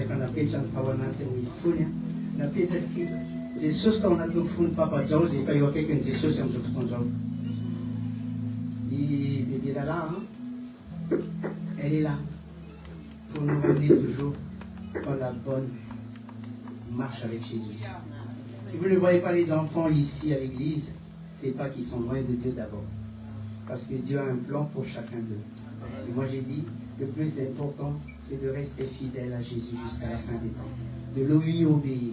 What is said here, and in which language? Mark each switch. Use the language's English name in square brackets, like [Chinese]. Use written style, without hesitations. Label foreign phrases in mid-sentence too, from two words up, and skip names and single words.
[Malagasy] efa napetraka ny tao anatin'ny fony napetraky Jesosy tao anatin'ny fony papajao zay efa eo akaikin'ny Jesosy amin'izao fotoan'izao. [French] I bébé Lala, elle est là pour nous ramener toujours dans la bonne marche avec Jésus. Si vous ne voyez pas les enfants ici à l'église, c'est pas qu'ils sont loin de Dieu d'abord. Parce que Dieu a un plan pour chacun d'eux. Et moi j'ai dit, le plus important, c'est de rester fidèle à Jésus jusqu'à la fin des temps, de lui obéir.